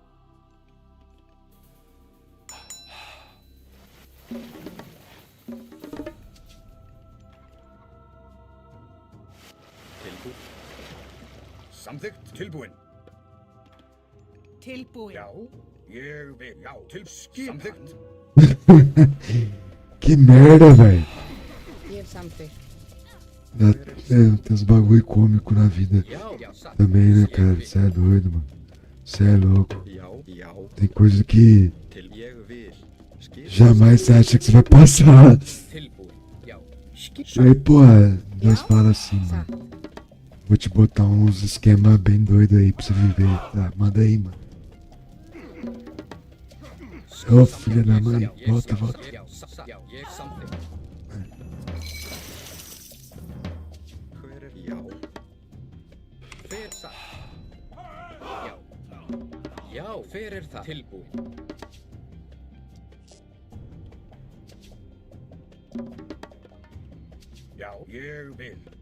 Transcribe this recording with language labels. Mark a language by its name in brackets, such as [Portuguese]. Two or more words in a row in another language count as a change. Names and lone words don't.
[Icelandic] Samþykkt, tilbúin. Tilbúin. Já, ég vil, já, samþykkt. [Portuguese] Que merda, velho. [Icelandic] Ég samþykkt. [Portuguese] Tem uns bagulho cômico na vida também, né, cara? Você é doido, mano. Você é louco. Tem coisa que jamais você acha que você vai passar. Aí, porra, nós fala assim, mano. Vou te botar uns esquema bem doido aí pra você viver. Tá, manda aí, mano. Ô, filha da mãe, volta, volta. [Icelandic] Já, hver það? Tilbúin. Já, ég vil.